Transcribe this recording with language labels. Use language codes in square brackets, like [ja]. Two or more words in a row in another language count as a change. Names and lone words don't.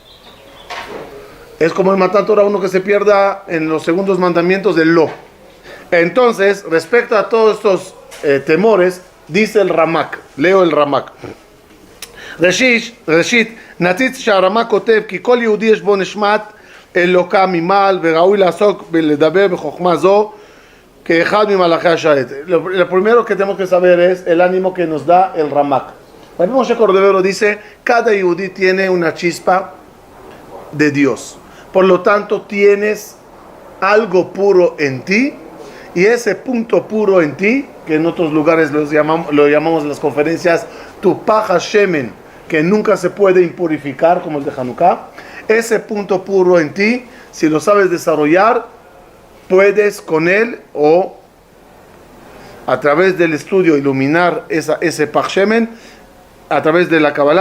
[es] Es como el Matan Torah, uno que se pierda en los segundos mandamientos del lo. Entonces, respecto a todos estos temores, dice el Ramak, leo el Ramak. [he] ראשית, נציץ שהרמ"ק כותב כי כל יהודי יש בו נשמת אלוקה ממעל וראוי לעסוק ולדבר בחוכמה זו כאחד ממלאכי השרת. [es] Lo primero que tenemos que saber es el ánimo que nos da el Ramak. Rabbi Moshe Cordovero dice, cada yehudí tiene una chispa de Dios. Por lo tanto, tienes algo puro en ti, y ese punto puro en ti, que en otros lugares lo llamamos en las conferencias tu [he] פך שמן, [es] que nunca se puede impurificar, como el de Hanukkah, ese punto puro en ti, si lo sabes desarrollar, puedes con él o a través del estudio iluminar ese [he] פך שמן [es] a través de la Kabbalah.